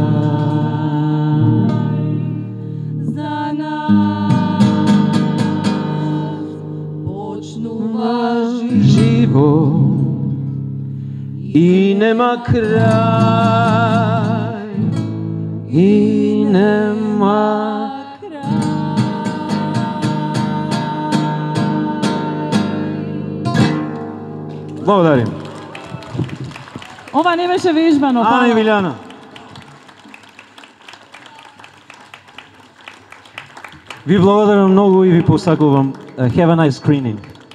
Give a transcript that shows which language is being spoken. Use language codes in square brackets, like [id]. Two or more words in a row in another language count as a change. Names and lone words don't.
[sr] za nas počnu važi živo i nema kraj, i nema Благодарим. [mk] Ова не беше вежбано, Ана и па. Виляна. Ви благодарам многу и ви посакувам [en] have a nice screening.